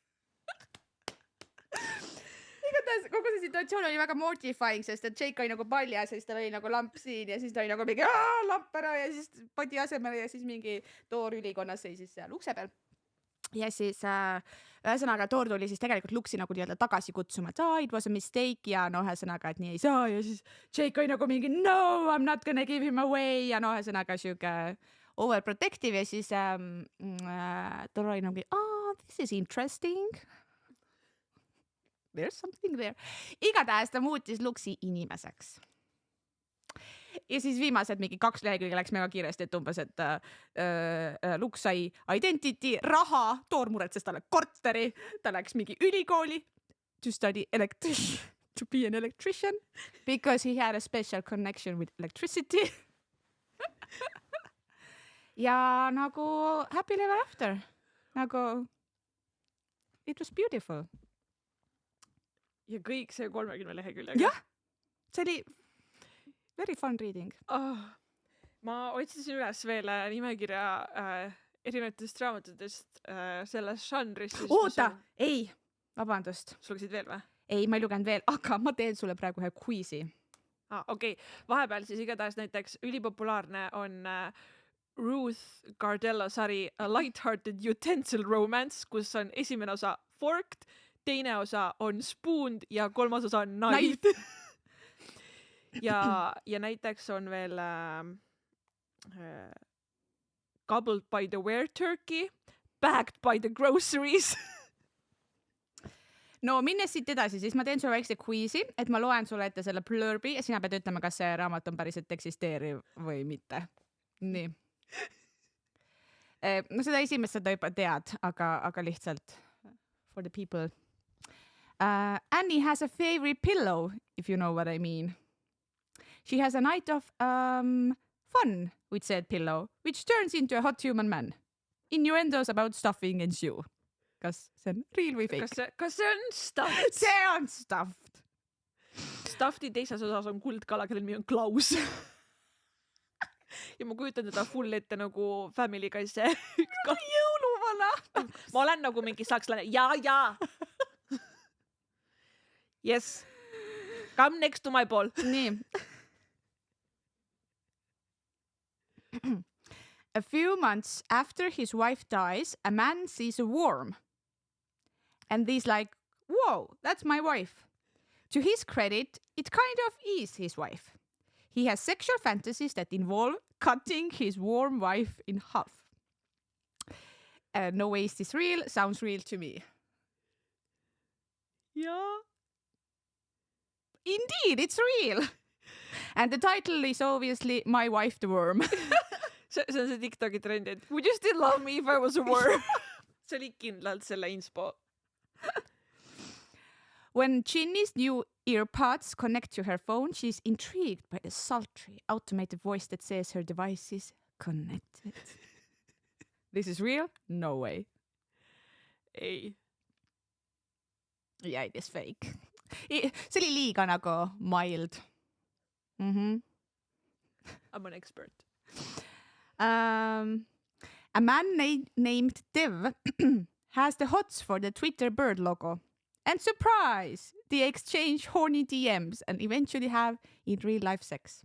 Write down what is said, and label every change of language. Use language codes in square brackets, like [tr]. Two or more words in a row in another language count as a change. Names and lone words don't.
[et] Igatahes kogu see situatsioon oli väga mortifying, sest et Jake oli nagu paljas ja siis tal oli nagu lamp siin ja siis ta oli nagu mingi lamp ära ja siis padi asemele ja siis mingi Thor ülikonnas seisis seal ukse peal. Ja siis ühesõnaga Thor tuli siis tegelikult Luxi nagu nii-öelda tagasi kutsuma, et [en] it was a mistake [et] ja no ühesõnaga, et nii ei saa ja siis Jake oli nagu mingi no, [en] I'm not gonna give him away [et] ja no ühesõnaga siuke overprotective ja siis Thor oli nagu [en] this is interesting. There's something there. [et] Igatahes ta muutis Luxi inimeseks. Ja siis viimased mingi 2 lehekülge läks mega kiiresti, et umbes, et Lux sai identity, raha, Thor muretses talle korteri, ta läks mingi ülikooli [en] to study to be an electrician because he had a special connection with electricity. [et] ja nagu [en] happy ever after. [et] Nagu [en] it was beautiful. [et] Ja kõik see 30 leheküljega. Jah, see oli [en] very fun reading. [et] Ma otsisin üles veel nimekirja erinevatest raamatutest selles žanris. Oota, ei, vabandust. Sul lugesid veel või? Ei, ma ei lugenud veel, aga ma teen sulle praegu ühe quizi. Okei. Vahepeal siis igatahes näiteks ülipopulaarne on Ruth Gardello sari A Lighthearted Utensil Romance, kus on esimene osa forked, teine osa on spooned ja 3. osa on knife. ja näiteks on veel Gobbled by the Wereturkey, Bagged by the Groceries. No minnes siit edasi, siis ma teen sulle väikse quizi, et ma loen sulle ette selle blurbi ja sina pead ütlema, kas see raamat on päriselt eksisteeriv või mitte. Nii. No seda esimest seda juba tead, aga lihtsalt [en] for the people. Annie has a favorite pillow, if you know what I mean. She has a night of fun with said pillow, which turns into a hot human man. Innuendos about stuffing ensue. [et] Kas see on real või fake? Kas see on stuffed? See on stuffed. Stuffedi teises osas on kuldkala, kelle nimi on Klaus. ja ma kujutan teda full ette nagu Family Guy's jõuluvana. Ma olen nagu mingi sakslane. Ja. [en] Yes. Come next to my ball. [et] Nii. [en] A few months after his wife dies, a man sees a worm. And he's like, whoa, that's my wife. To his credit, it kind of is his wife. He has sexual fantasies that involve cutting his worm wife in half. No way is this real, sounds real to me. Yeah. Indeed, it's real. And the title is obviously My Wife the Worm. [et] see on see TikToki trend, et [en] would you still love me if I was a worm? [et] see oli kindlalt selle inspo. [en] When Ginny's new earpods connect to her phone, she's intrigued by the sultry automated voice that says her device is connected. This is real? No way. [et] Ei. [en] Yeah, it is fake. [et] See oli liiga nagu mild. [en] I'm an expert. A man named Dev has the hots for the Twitter bird logo. And surprise! They exchange horny DMs and eventually have in real life sex.